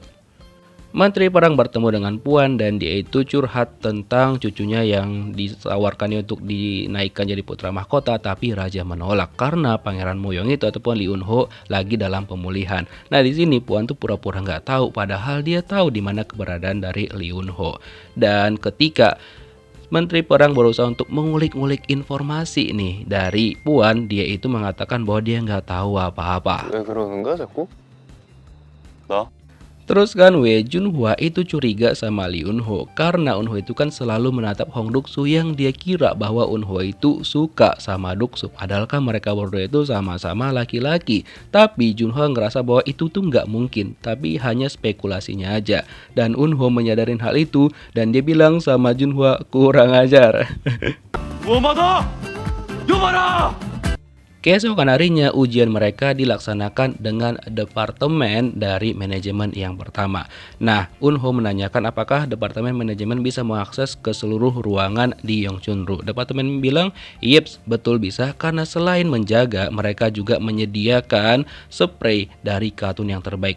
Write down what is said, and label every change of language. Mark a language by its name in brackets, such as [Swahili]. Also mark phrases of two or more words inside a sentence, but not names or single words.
[Indonesian] Menteri Perang bertemu dengan Puan dan dia itu curhat tentang cucunya yang ditawarkannya untuk dinaikkan jadi putra mahkota, tapi raja menolak karena Pangeran Moyong itu ataupun Lee Eun-ho lagi dalam pemulihan. Nah di sini Puan tuh pura-pura nggak tahu padahal dia tahu di mana keberadaan dari Lee Eun-ho. Dan ketika Menteri Perang berusaha untuk mengulik-ngulik informasi nih dari Puan, dia itu mengatakan bahwa dia nggak tahu apa-apa. [Korean] 왜 그러는가 자꾸? 나? [Indonesian] Terus kan Wei Junhua itu curiga sama Lee Eun-ho karena Eun-ho itu kan selalu menatap Hong Duk-soo yang dia kira bahwa Eun-ho itu suka sama Duk-soo. Padahal kan mereka berdua itu sama-sama laki-laki. Tapi Junhua ngerasa bahwa itu tuh nggak mungkin, tapi hanya spekulasinya aja. Dan Eun-ho menyadarin hal itu dan dia bilang sama Junhua kurang ajar. [Korean] 무엄하다! 여봐라! [Indonesian] Keesokan harinya ujian mereka dilaksanakan dengan departemen dari manajemen yang pertama. Nah, Eun-ho menanyakan apakah departemen manajemen bisa mengakses ke seluruh ruangan di Yongchunru. Departemen bilang, "Yeps, betul bisa karena selain menjaga, mereka juga menyediakan spray dari kartun yang terbaik.